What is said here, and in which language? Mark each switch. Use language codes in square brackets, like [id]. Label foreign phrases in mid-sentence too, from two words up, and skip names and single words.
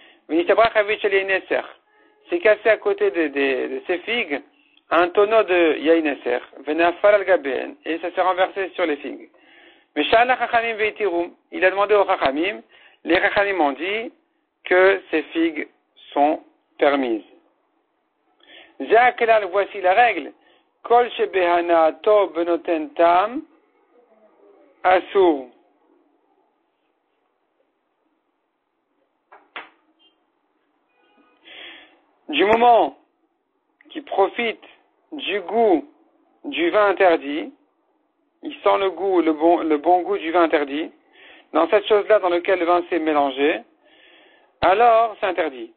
[fr] C'est cassé à côté de ces figues un tonneau de Yaïneser, et ça s'est renversé sur les figues. Mais il a demandé aux Chachamim, les Chachamim ont dit que ces figues sont permises. Voici la règle. [he] כל שבהנאתו בנותן טעם אסור. [fr] Du moment qu'il profite du goût du vin interdit, il sent le goût, le bon goût du vin interdit, dans cette chose-là dans laquelle le vin s'est mélangé, alors c'est interdit.